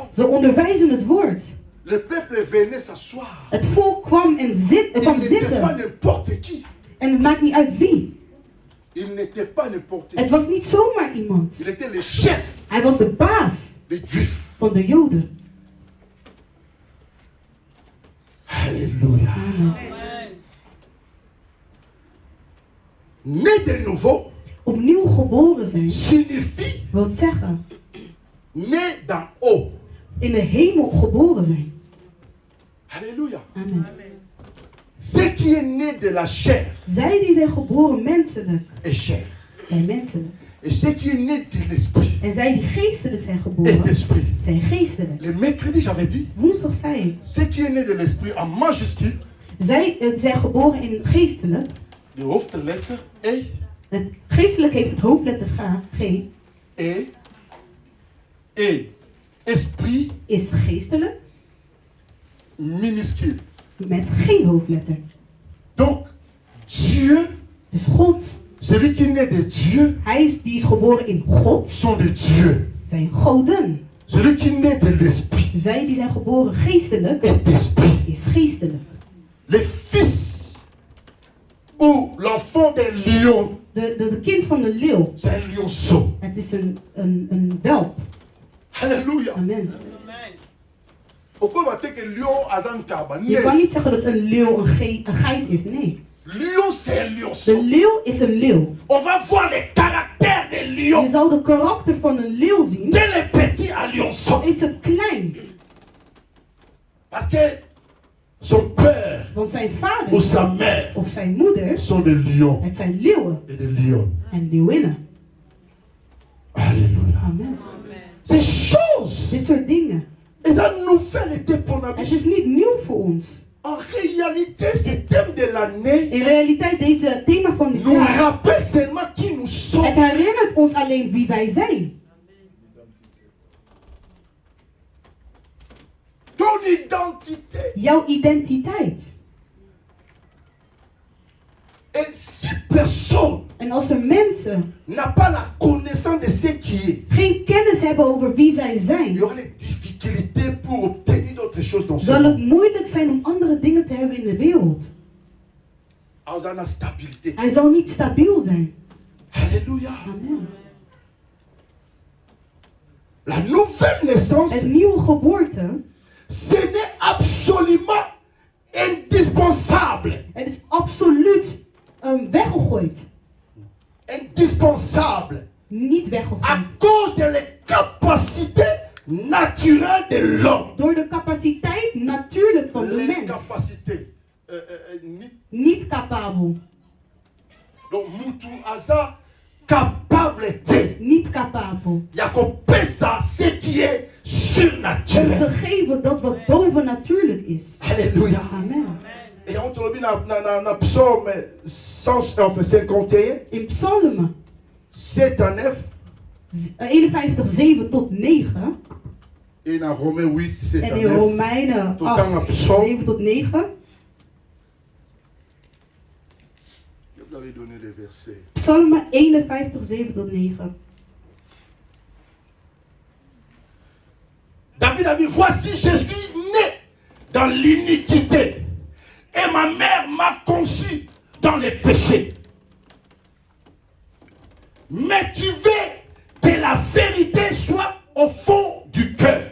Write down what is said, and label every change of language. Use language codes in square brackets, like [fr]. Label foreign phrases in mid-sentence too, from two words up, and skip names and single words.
[nl] Ze onderwijzen het woord. [fr] Le peuple venait s'asseoir. [nl] Het volk kwam [fr] Il [nl] kwam [fr] n'était pas [nl] zitten. [fr] n'importe qui. [nl] En het maakt niet uit wie. [fr] Il n'était pas n'importe [nl] Het [fr] qui. [nl] was niet zomaar iemand. [fr] Il était le chef [nl] Hij was de baas [fr] des Juifs. [nl] van de Joden. [fr] Alléluia. Amen. Né de nouveau [nl] Opnieuw geboren zijn [fr] signifie [nl] wil zeggen [fr] né d'en haut. [nl] in de hemel geboren zijn. [fr] Alléluia. Amen. Ce qui est né de la chair [nl] Zij die zijn geboren menselijk [fr] est chair. [nl] zijn menselijk. [fr] Et ce qui est né de l'esprit [nl] En zij die geestelijk zijn [fr] est [nl] geboren [fr] esprit. [nl] zijn geestelijk. [fr] Le mercredi, j'avais dit, [nl] Woensdag zei ik. [fr] ce qui est né de l'esprit en majuscule, [nl] Zij zijn geboren in geestelijk. [fr] de hoofdletter E, [nl] Het geestelijk heeft het hoofdletter G. [fr] E. Esprit [nl] Is geestelijk [fr] minuscule. [nl] met geen hoofdletter. [fr] Donc, Dieu, [nl] Dus God, [fr] celui qui naît de Dieu, [nl] die is geboren in God, [fr] sont de Dieu. [nl] zijn goden. [fr] Celui qui naît de l'esprit [nl] Zij die zijn geboren geestelijk, [fr] est esprit. [nl] is geestelijk. [fr] Le fils ou l'enfant d'un lion, [nl] De kind van de leeuw, [fr] c'est un lionceau. [nl] het is een welp. [fr] Alléluia. Amen. Pourquoi va dire que lion a un kaba? [nl] Je kan niet zeggen dat een leeuw een geit is, nee. [fr] Lion, c'est un [nl] De [fr] lionceau. [nl] leeuw is een leeuw. [fr] On va voir le caractère des [nl] Je [fr] lions. [nl] zal de karakter van een leeuw zien, [fr] Dès le petit à [nl] al [fr] lionceau. [nl] is het klein. [fr] Parce que son père [nl] Want zijn [fr] ou [nl] vader [fr] sa mère [nl] of zijn moeder, [fr] sont des lions [nl] het zijn leeuwen [fr] et des lions. [nl] en leeuwinnen. [fr] Alléluia. Amen. Ces choses, [nl] Dit soort dingen. [fr] et ça nouvelle était pour la [nl] Het is [fr] vie. [nl] niet nieuw voor ons. [fr] En réalité, ce thème de l'année [nl] In realiteit, deze thema van dit [fr] nous [nl] jaar, [fr] rappelle seulement qui nous [nl] het [fr] sommes. [nl] herinnert ons alleen wie wij zijn. [fr] Ton identité. [nl] Jouw identiteit. [fr] Et si personne [nl] En als er mensen [fr] n'a pas la connaissance de ce qui est, [nl] geen kennis hebben over wie zij [fr] il y [nl] zijn, [fr] aura des difficultés pour obtenir d'autres choses dans ce [nl] zal het [fr] monde. [nl] moeilijk zijn om andere dingen te hebben in de wereld. Als aan stabilité. Hij zal niet stabiel zijn. [fr] Alléluia. Amen. La nouvelle naissance, [nl] Het nieuwe geboorte, [fr] ce n'est absolument indispensable. [nl] het is absoluut weggegooid. [fr] Indispensable. [nl] Niet [fr] À [nl] weggegooid. [fr] cause de la capacité naturelle de l'homme. [nl] Door de capaciteit natuurlijk van de [fr] Les [nl] mens. [fr] capacités. [nl] Niet capabel. [fr] Donc, [ln] mutu aza [fr] capable de. [nl] Niet capabel. [fr] Yakopesa, ce qui est [nl] Om [fr] surnaturel. [nl] te geven dat wat bovennatuurlijk is. [fr] Alléluia. Amen. Et on te le dit dans psaume 51, [nl] In Psalmen [fr] 7 à 9, [nl] 51, 7 tot 9. [fr] et dans Romains 8, 7 [nl] En à in 9. Romeinen Tot aan 8, een psalm. 7 tot 9. [fr] Je vous avais donné les versets. [nl] Psalmen 51, 7 tot 9. [fr] David a dit, voici, je suis né dans l'iniquité. Et ma mère m'a conçu dans les péchés. Mais tu veux que la vérité soit au fond du cœur.